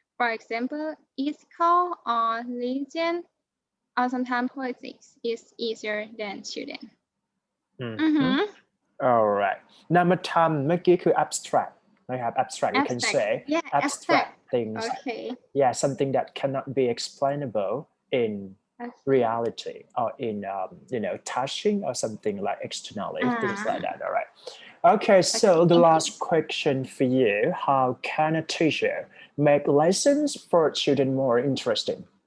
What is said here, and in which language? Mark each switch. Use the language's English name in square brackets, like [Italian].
[English] For example, ethical or religion or sometimes politics is easier than children. All right. [Thai] นามธรรมเมื่อกี้คือ [English] abstract [Thai] นะครับ [English] abstract you can say abstract things. Okay. Yeah, something that cannot be explainable in reality or in touching or something like externally, things like that. All right. Okay, so the last question for you: how can a teacher make lessons for children more interesting?